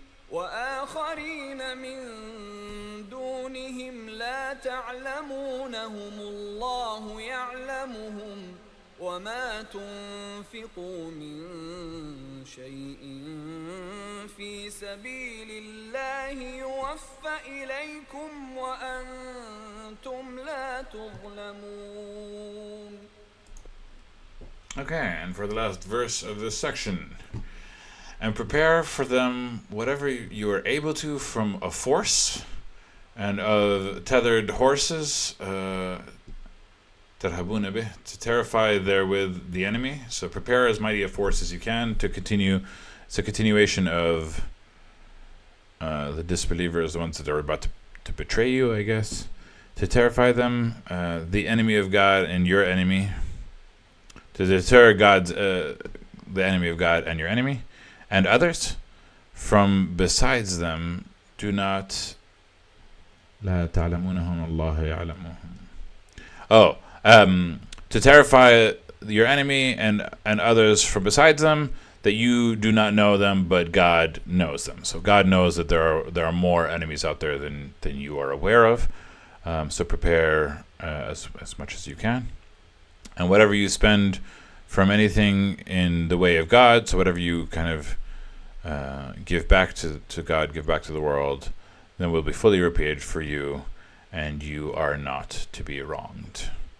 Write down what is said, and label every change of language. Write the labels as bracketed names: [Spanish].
[Arabic] وآخرين من دونهم لا تعلمونهم الله يعلمهم وما تنفقوا من شيء في سبيل الله يوفى إليكم وأنتم لا تظلمون. [English] Okay, and for the last verse of this section, and prepare for them whatever you are able to from a force and of tethered horses, [Arabic] ترهبون به, [English] to terrify therewith the enemy. So prepare as mighty a force as you can to continue. It's a continuation of the disbelievers, the ones that are about to betray you, I guess. To terrify them, the enemy of God and your enemy. To deter the enemy of God and your enemy. And others from besides them. Do not. [Arabic] لا تعلمونهم الله يعلمهم. [English] To terrify your enemy and others from besides them, that you do not know them, but God knows them. So God knows that there are more enemies out there than you are aware of. So prepare as much as you can, and whatever you spend from anything in the way of God, so whatever you kind of give back to God, give back to the world, then will be fully repaid for you, and you are not to be wronged.